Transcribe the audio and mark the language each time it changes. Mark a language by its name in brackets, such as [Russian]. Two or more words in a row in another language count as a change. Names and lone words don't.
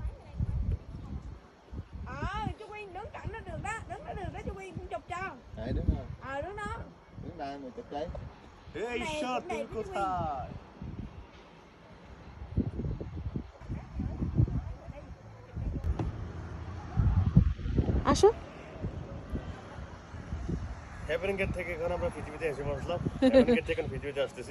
[Vietnamese] Cho Quyên đứng cạnh nó được đó, đứng nó được đó cho Quyên cũng chụp cho. Đấy đúng không? Đứng đó. Đứng đây mà chụp đấy. [Bangla] এই ঈশ্বর তুমি কোথায়? আসো। হেভেন গেট থেকে এখন আমরা পৃথিবীতে এসে বসলাম। হেভেন গেট থেকে পৃথিবীতে আসতেছি।